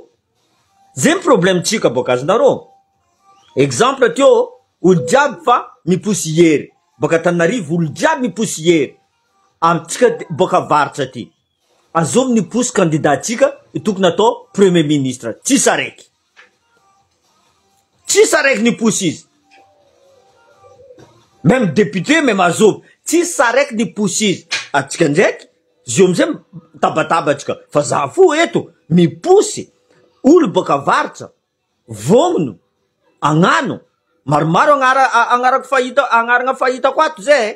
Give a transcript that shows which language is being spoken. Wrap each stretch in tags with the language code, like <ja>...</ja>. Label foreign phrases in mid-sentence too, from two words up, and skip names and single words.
<mg>Zay problème tsika boka azonareo. Exemple teo, olo jiaby fa miposy hery. Boka Tananarivo olo jiaby miposy hery. Amitsika boka varitra ty. Azo miposy candidat tsika tokony atao</mg> <fr>premier ministre.</fr> <mg>Tsisy araiky. Tsisy araiky niposy izy.</mg> <fr>Même député,</fr> <mg>même azo. Tsisy araiky niposy izy. Atsika ndraiky, zio amizay tabatabatsika. Fa za fo eto, miposy. Olo boka varitra, vogno, agnano, maromaro agnarana fahitako ato zay.</mg>